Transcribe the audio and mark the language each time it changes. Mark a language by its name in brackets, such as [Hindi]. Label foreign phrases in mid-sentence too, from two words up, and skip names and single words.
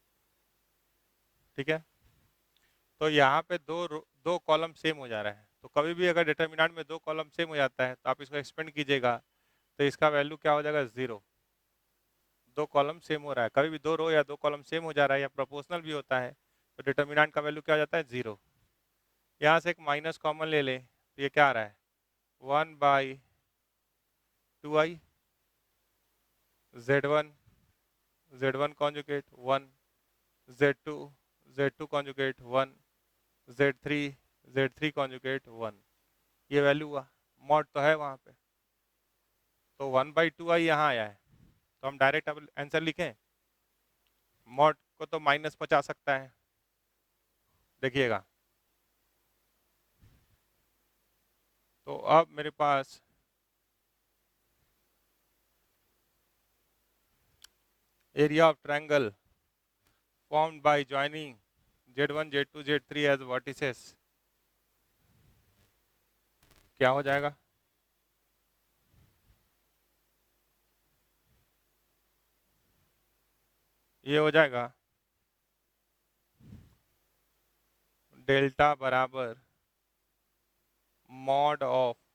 [Hindi] ठीक है, तो यहाँ पे दो [English] column same [Hindi] हो जा रहा है, तो कभी भी अगर डिटर्मिनेंट में 2 [English] column same [Hindi] हो जाता है तो आप इसको एक्सपेंड कीजिएगा, तो इसका वैल्यू क्या हो जाएगा? 0। 2 [English] column same [Hindi] हो रहा है, कभी भी 2 रो या 2 [English] column same [Hindi] हो जा रहा है या प्रोपोर्शनल भी होता है, तो डिटर्मिनेंट का वैल्यू क्या हो जाता है? 0। यहाँ से एक [English] minus common [Hindi] ले ले तो ये क्या आ रहा है? 1/2i, Z1 Z1 कॉन्जुगेट 1, Z2 Z2 कॉन्जुगेट 1, Z3 Z3 कॉन्जुगेट 1, ये वैल्यू हुआ, मॉड तो है वहाँ पे, तो 1/2i यहाँ आया है, तो हम डायरेक्ट अब आंसर लिखें, मॉड को तो माइनस बचा सकता है, देखिएगा। तो अब मेरे पास [English] area of triangle formed by joining Z1 Z2 Z3 as vertices [Hindi] क्या हो जाएगा? ये हो जाएगा डेल्टा बराबर [English] mod of,